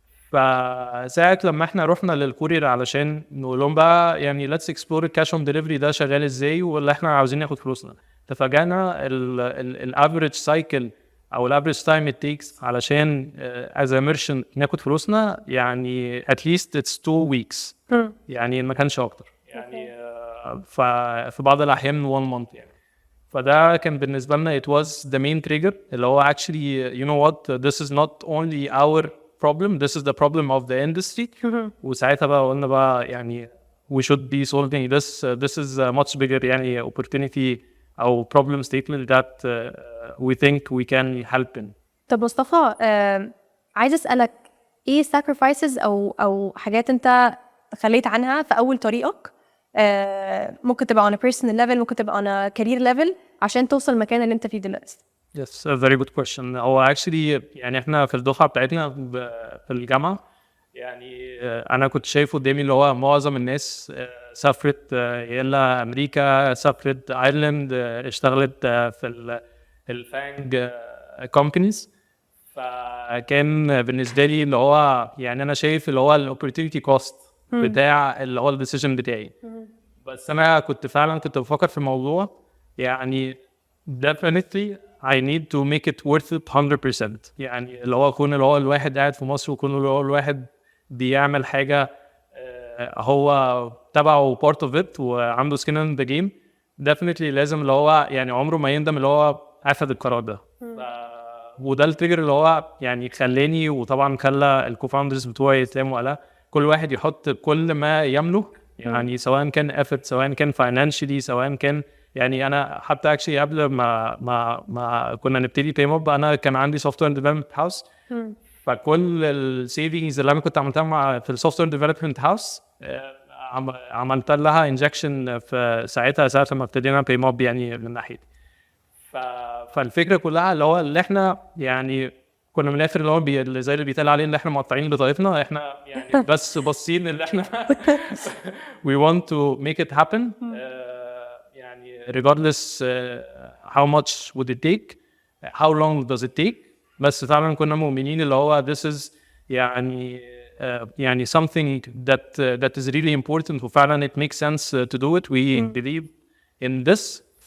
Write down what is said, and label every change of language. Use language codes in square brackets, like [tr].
[ar] فساعة لما احنا رحنا للكورير علشان نقول لهم بقى يعني ليتس اكسبلور الكاش اون ديليفري ده شغال ازاي ولا احنا عاوزين ناخد فلوسنا، تفاجئنا الافريج سايكل او الافريج تايم ات تيكس علشان از ا ميرشنت ناخد فلوسنا يعني [en] at least it's 2 weeks. [ar] يعني ما كانش اكتر يعني. في بعض الاحيان [en] 1 month [ar] يعني. فده كان بالنسبه لنا [en] it was the main trigger [ar] اللي هو [en] actually you know what this is not only our problem, this is the problem of the industry. [ar] وساعتها بقى قلنا بقى يعني [en] we should be solving this is a much bigger [ar] يعني opportunity أو [en] problem statement that we think we can help in. [ar] طب مصطفى، عايز أسألك ايه sacrifices أو حاجات انت خليت عنها في أول طريقك، ممكن تبقى [en] on a personal level، [ar] ممكن تبقى [en] on a career level، [ar] عشان توصل المكان اللي انت فيه دلوقتي. [en] Yes, a very good question. [ar] هو actually يعني احنا في الدفعة بتاعتنا في الجامعة يعني انا كنت شايف قدامي اللي هو معظم الناس سافرت يلا امريكا، سافرت ايرلند، اشتغلت في الفانج كومبانيز. فكان بالنسبه لي اللي هو يعني انا شايف اللي هو الاوبورتيونيتي كوست بتاع اللي هو الديسيجن بتاعي. بس انا كنت بفكر في الموضوع يعني [en] definitely I need to make it worth it 100%. [ar] يعني اللي هو يكون اللي هو الواحد قاعد في مصر ويكون اللي هو الواحد بيعمل حاجة هو تبعه [en] part of it [ar] وعنده [en] skin in the game. [ar] definitely لازم اللي هو يعني عمره ما يندم اللي هو أخذ القرار ده. وده التريجر اللي هو يعني خلاني وطبعا خلى الكوفاوندرز بتوعي يتلاموا على كل واحد يحط كل ما يملك يعني سواء كان effort سواء كان financially سواء كان يعني انا حتى اكشلي قبل ما كنا نبتدي باي موب انا كان عندي سوفت وير ديفلوبمنت هاوس فكل السيفنجز اللي انا كنت عملتها في السوفت وير ديفلوبمنت هاوس عملت لها انجكشن في ساعه لما ابتدينا باي موب يعني من ناحيتي. فالفكره كلها اللي هو اللي احنا يعني كنا من الاخر اللي هو زي اللي بيتقال عليه ان احنا مقطعين بطايفنا احنا يعني بس باصين اللي احنا [en] we want to make it happen [ar] يعني [en] regardless how much would it take [ar] how long does it take. بس فعلا كنا مؤمنين اللي هو [en] this is [ar] يعني [en] something that is really important [ar] وفعلا [en] it makes sense to do it we believe in this.